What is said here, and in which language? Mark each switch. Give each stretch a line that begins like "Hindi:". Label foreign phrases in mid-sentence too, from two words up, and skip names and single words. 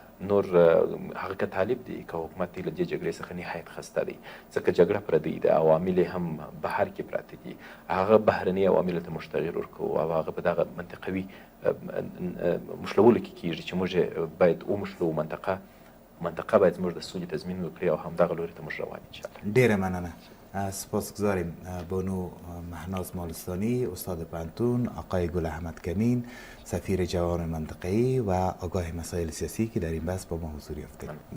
Pashto: نور هغه که طالب دی که حکومت دی له دې جګړې څخه نهایت خسته دی، ځکه جګړه پردۍ ده، عوامل هم بهر کې پراته دي. هغه بهرني عواملو ته موږ تغییر ورکوو او هغه په دغه منطقوي مشلولو کې کېږي چې موږ باید ومشلو. منطقه باید زموږ د سولې تضمین وکړي او همدغه لوري ته موږ روان انشاءالله. ډېره مننه.
Persian: سپاسگزاریم بانو مهناز مالستانی، استاد پانتون، آقای گل احمد کمین، سفیر جوان منطقه‌ای و آگاه مسائل سیاسی که در این بحث با ما حضور یافتید.